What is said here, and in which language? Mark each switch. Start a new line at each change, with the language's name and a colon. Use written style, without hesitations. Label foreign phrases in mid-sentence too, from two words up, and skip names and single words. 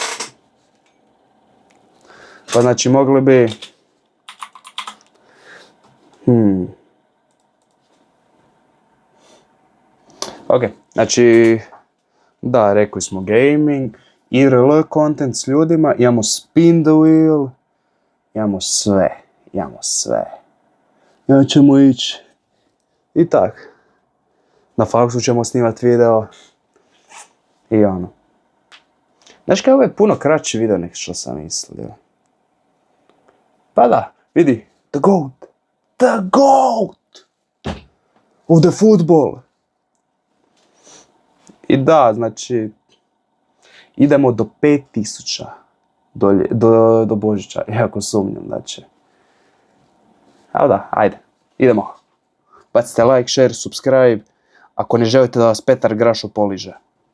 Croatian: Pa znači mogli bi... Ok, znači... Da, rekli smo gaming,
English: IRL content
Croatian: s ljudima, imamo
English: spin the wheel,
Croatian: imamo sve. Ja ćemo ići. I tak. Na faksu ćemo snimati video. I Znaš kaj, ovo je puno kraći video nek što sam mislio. Pa da, vidi,
English: the GOAT of the football.
Croatian: I da, znači, idemo do 5000 do Božića, iako sumnjam da će. Evo da, ajde, idemo. Bacite
English: like, share, subscribe,
Croatian: ako ne želite da vas Petar Grašo poliže.